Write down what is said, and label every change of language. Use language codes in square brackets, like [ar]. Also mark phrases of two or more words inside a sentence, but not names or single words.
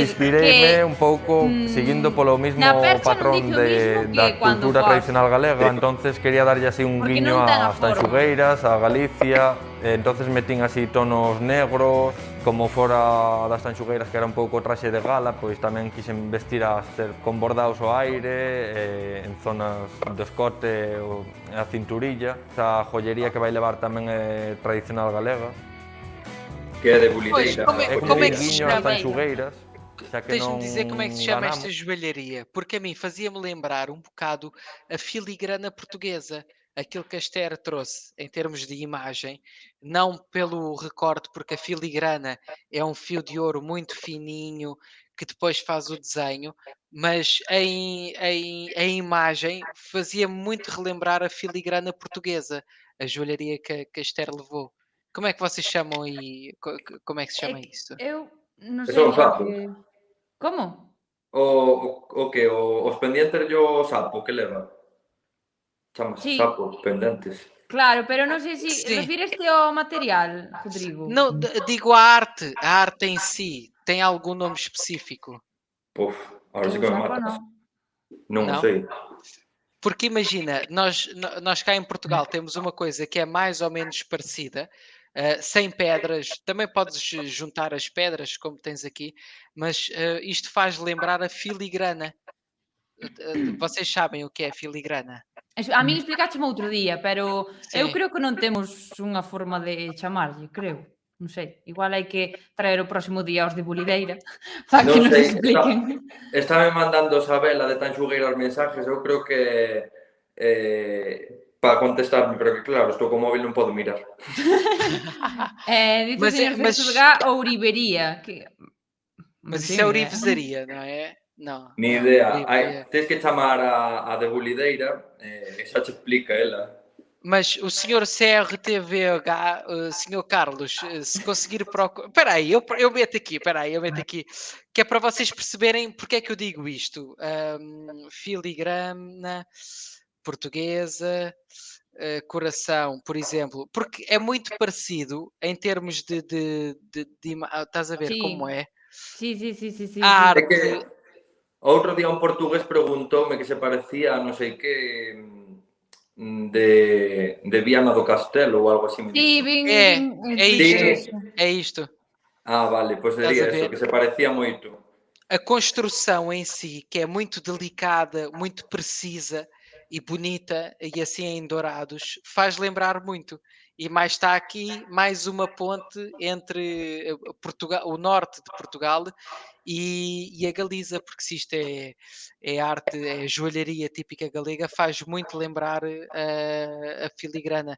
[gl] Inspireime un pouco seguindo polo mismo patrón da cultura tradicional galega, entonces quería darlle así un guiño ás Tanxugueiras, a Galicia, entonces metín así tonos negros, como fora das Tanxugueiras que era un pouco traxe de gala, pois tamén quixen vestir a Esther con bordados ao aire, en zonas do escote, a cinturilla, esa joyería que vai levar tamén é tradicional galega. Que é de bulideira. [pt] Como é que se chama? [gl] Tanxugueiras, xa que [pt] Deixa-me [gl] non [pt] dizer como é que se chama [gl] ganamos. [pt] esta joalharia, porque a mim fazia-me lembrar um bocado a filigrana portuguesa, aquilo que a Esther trouxe em termos de imagem, não pelo recorte, porque a filigrana é um fio de ouro muito fininho que depois faz o desenho, mas a imagem fazia-me muito relembrar a filigrana portuguesa, a joalharia que a Esther levou. Como é que vocês chamam aí? Como é que se chama isso? [gl] Eu non Eso sei é o sapo. Como? [pt] O que? [gl] Os pendientes yo sapo que leva? Chamase sapo, pendentes. Claro, pero non sei se [pt] Sim. [gl] refíreste ao material, Rodrigo. [pt] Não, digo a arte em si, tem algum nome específico? Puf, [es] ahora sí que me mata. Non [pt] Não? [gl] sei. [pt] Porque imagina, nós cá em Portugal temos uma coisa que é mais ou menos parecida, sem pedras, também podes juntar as pedras, como tens aqui, mas isto faz lembrar a filigrana. Vocês sabem o que é filigrana? [gl] A min explicaste outro día, pero eu [pt] Sim. [gl] creo que non temos unha forma de chamarlle, creo. Non sei, igual hai que traer o próximo día os de Bulideira para que Non nos sei, expliquen. Estame mandando Sabela de Tanxugueira os mensajes, eu creo que para contestarme, pero que claro, estou co móvil non podo mirar. Dice o señor Cesugá Ourivería, que... [pt] Mas isso é ourivesaria, não é? Não. [es] Ni idea. [gl] Tens que chamar a de Bulideira, xa te explica ela. [pt] Mas o senhor CRTVH, senhor Carlos, se conseguir procurar... Espera aí, eu meto aqui, que é para vocês perceberem porque é que eu digo isto. Filigrana, portuguesa, coração, por exemplo, porque é muito parecido em termos de estás a ver como é? [gl] Sí. [pt] A arte... [gl] É que outro día un portugués preguntoume que se parecía a non sei que de Viana do Castelo ou algo así. Sí, é isto. Vale, pois sería eso, que se parecía moito. [pt] A construção em si, que é muito delicada, muito precisa e bonita, e assim em dourados, faz lembrar muito. E mais está aqui mais uma ponte entre Portugal, o norte de Portugal e a Galiza, porque se isto é arte, é joalharia típica galega, faz muito lembrar a filigrana.